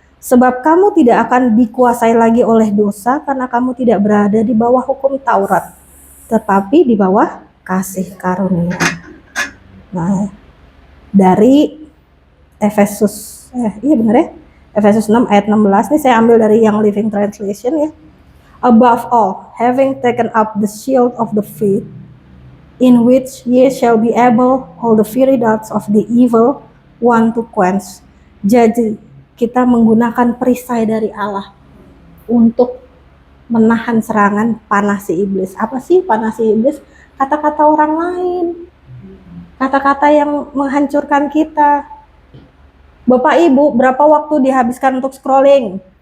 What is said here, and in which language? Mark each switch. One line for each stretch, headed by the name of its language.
Indonesian: Sebab kamu tidak akan dikuasai lagi oleh dosa karena kamu tidak berada di bawah hukum Taurat, tetapi di bawah kasih karunia. Nah, dari Efesus, iya benar ya? Efesus 6 ayat 16, ini saya ambil dari yang Living Translation ya.
English: Above all, having taken up the shield of the faith, in which ye shall be able all the fiery darts of the evil one to quench.
Indonesian: Jadi kita menggunakan perisai dari Allah untuk menahan serangan panas si iblis. Apa sih panas si iblis? Kata-kata orang lain, kata-kata yang menghancurkan kita. Bapak Ibu, berapa waktu dihabiskan untuk scrolling?